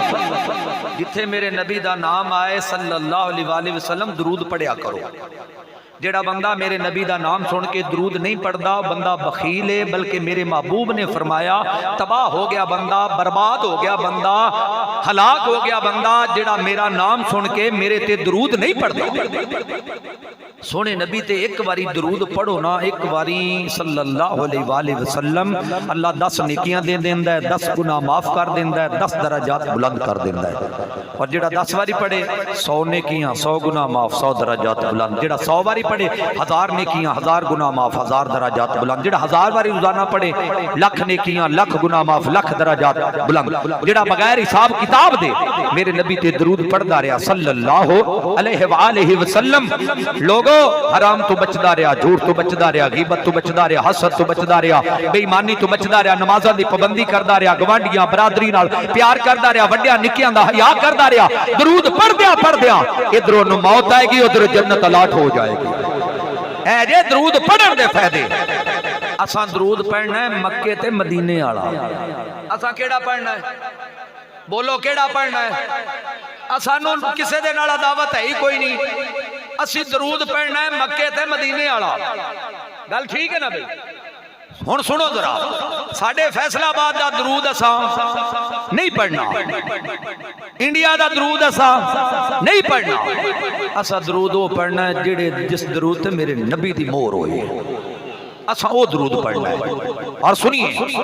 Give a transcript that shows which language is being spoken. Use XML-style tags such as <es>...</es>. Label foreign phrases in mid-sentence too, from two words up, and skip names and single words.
<pa>جتھے میرے نبی دا نام آئے</pa> <ar>صلی اللہ علیہ وآلہ وسلم</ar> <pa>درود پڑھیا کرو جیڑا بندہ میرے نبی دا نام سن کے درود نہیں پڑھدا بندہ بخیل ہے بلکہ میرے محبوب نے فرمایا تباہ ہو گیا بندہ برباد ہو گیا بندہ ہلاک ہو گیا بندہ جیڑا میرا نام سن کے میرے تے درود نہیں پڑھدا سونے نبی تے ایک باری درود پڑھو نا ایک باری</pa> <ar>صلی اللہ علیہ وآلہ وسلم</ar> <pa>اللہ 10 نیکیاں دے دیندہ ہے 10 گناہ معاف کر دیندہ ہے 10 درجات بلند کر دیندہ ہے اور جیڑا 10 باری پڑھے 100 نیکیاں 100 گناہ معاف 100 درجات بلند جیڑا 100 باری پڑھے 1000 نیکیاں 1000 گناہ معاف 1000 درجات بلند جیڑا 1000 باری روزانہ پڑھے 1,00,000 نیکیاں 1,00,000 گناہ معاف 1,00,000 درجات بلند جیڑا بغیر حساب کتاب دے میرے نبی تے درود پڑھدا رہیا</pa> <ar>صلی اللہ علیہ وآلہ وسلم</ar> <pa>لوگوں حرام تو بچدا رہیا جھوٹ تو بچدا رہیا غیبت تو بچدا رہیا حسد تو بچدا رہیا بے ایمانی تو بچدا رہیا نمازاں دی پابندی کردا رہیا گوانڈیاں برادری نال پیار کردا رہیا وڈیاں نکیاں دا حیا کردا رہیا درود پڑھدیا ادھروں نو موت آئے گی ادھر جنت الاٹ ہو جائے گی اے جے درود پڑھن دے فائدے اساں درود پڑھنا ہے مکے تے مدینے والا اساں کیڑا پڑھنا ہے بولو کیڑا پڑھنا ہے اسانوں کسے دے نال دعوت ہے ہی کوئی نہیں اسی درود پڑھنا ہے مکے تے مدینے والا گل ٹھیک ہے نا بھائی ہن سنو ذرا ساڈے فیصلہ آباد دا درود اساں نہیں پڑھنا انڈیا دا درود اساں نہیں پڑھنا اساں درود وہ پڑھنا ہے جڑے جس درود تے میرے نبی دی مہر ہوئی اساں وہ درود پڑھنا ہے اور سنیے</pa>